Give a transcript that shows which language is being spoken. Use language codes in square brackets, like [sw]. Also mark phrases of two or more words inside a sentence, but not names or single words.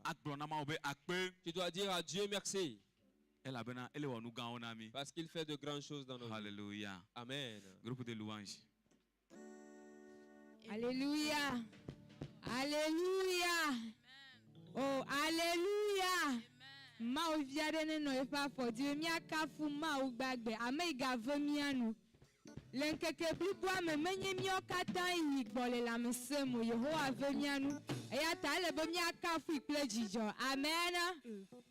[fr] Tu dois dire à Dieu merci. Parce qu'il fait de grandes choses dans nos vies. Alléluia. Amen. Groupe de louanges. Alléluia. Alléluia. Oh, alléluia. [ee] Ma oviadene no efa for Dieu mi akafu ma ugbagbe ameiga vemianu. Lenkeke blibwa me menye mi okata yi gbole la mesemu Yehowa vemianu. Eya ta le be mi akafu iple jijo. Amen.